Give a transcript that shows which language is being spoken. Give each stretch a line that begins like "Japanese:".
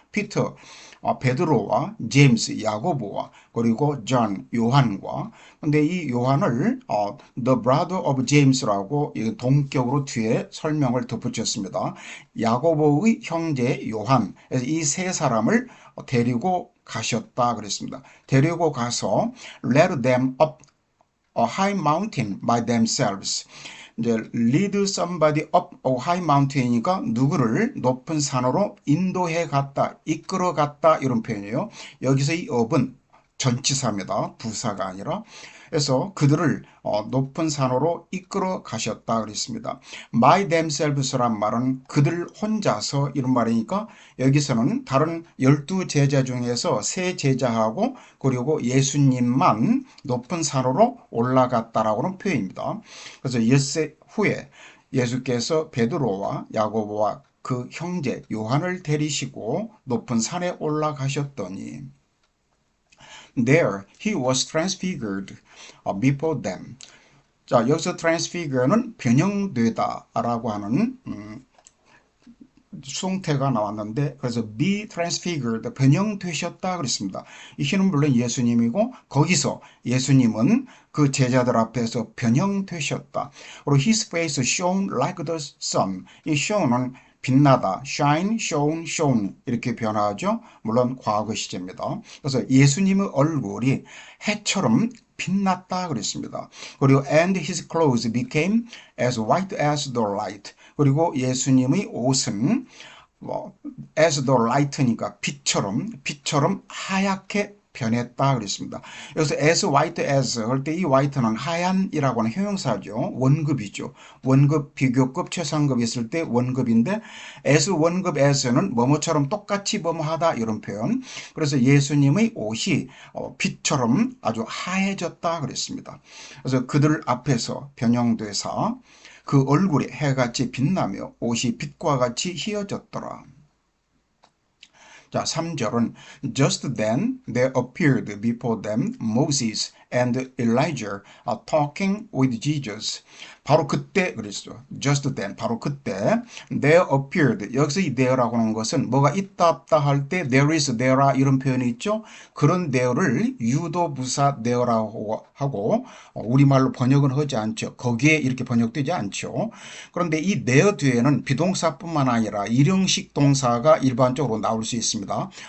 Korean: 피터, 베드로와 제임스, 야고보와 그리고 존, 요한과 근데 이 요한을
English: The brother of James
Korean: 라고 동격으로 뒤에 설명을 덧붙였습니다. 야고보의 형제 요한, 그래서 이 세 사람을 데리고 가셨다 그랬습니다. 데리고 가서
English: led them up a high mountain by themselves.
Korean: 이제
English: lead somebody up a high mountain
Korean: 이니까 누구를 높은 산으로 인도해 갔다, 이끌어 갔다 이런 표현이에요. 여기서 이 up은 전치사입니다. 부사가 아니라. 그래서 그들을 높은 산으로 이끌어 가셨다 그랬습니다.
English: by themselves
Korean: 란 말은 그들 혼자서 이런 말이니까 여기서는 다른 12제자 중에서 세 제자하고 그리고 예수님만 높은 산으로 올라갔다라고는 표현입니다. 그래서 엿새 후에 예수께서 베드로와 야고보와 그 형제 요한을 데리시고 높은 산에 올라가셨더니
English: There he was transfigured before them.
Korean: 자, 여기서 transfigure는 변형되다라고 하는 수동태가 나왔는데 그래서
English: be transfigured
Korean: 변형되셨다 그랬습니다. 이 he는 물론 예수님이고 거기서 예수님은 그 제자들 앞에서 변형되셨다. 그리고
English: his face shone like the sun.
Korean: 이 shone은 빛나다, shine, shone, shone 이렇게 변화하죠. 물론 과거 시제입니다. 그래서 예수님의 얼굴이 해처럼 빛났다 그랬습니다. 그리고
English: and his clothes became as white as the light.
Korean: 그리고 예수님의 옷은
English: as the light
Korean: 니까 빛처럼 하얗게 변했다 그랬습니다. 여기서
English: as white as
Korean: 할 때 이 white는 하얀이라고 하는 형용사죠. 원급이죠. 원급, 비교급, 최상급 있을 때 원급인데 as 원급 as는 뭐뭐처럼 똑같이 뭐뭐하다 이런 표현. 그래서 예수님의 옷이 빛처럼 아주 하얘졌다 그랬습니다. 그래서 그들 앞에서 변형되사 그 얼굴이 해같이 빛나며 옷이 빛과 같이 희어졌더라. 자, 3절은
English: Just then there appeared before them Moses and Elijah talking with Jesus.
Korean: 바로 그때 그랬죠.
English: Just then,
Korean: 바로 그때
English: there appeared.
Korean: 여기서 이 there라고 하는 것은 뭐가 있다 없다 할 때
English: there is, there are
Korean: 이런 표현이 있죠. 그런 there를 유도부사 there라고 하고 우리말로 번역은 하지 않죠. 거기에 이렇게 번역되지 않죠. 그런데 이 there 뒤에는 비동사뿐만 아니라 일형식 동사가 일반적으로 나올 수 있습니다.